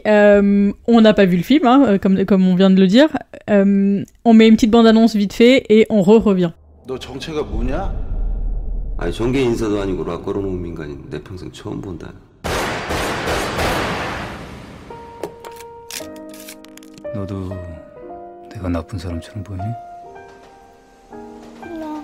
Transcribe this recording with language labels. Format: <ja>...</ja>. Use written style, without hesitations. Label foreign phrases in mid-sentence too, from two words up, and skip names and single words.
<fr>On n'a pas vu le film, hein, comme on vient de le dire. On met une petite bande-annonce vite fait et on revient.</fr> <ko>너 정체가 뭐냐? 아니 정계 인사도 아니고 락거로놓은 민간인 내 평생 처음 본다. 너도 내가 나쁜 사람처럼 보이니? 몰라.</ko>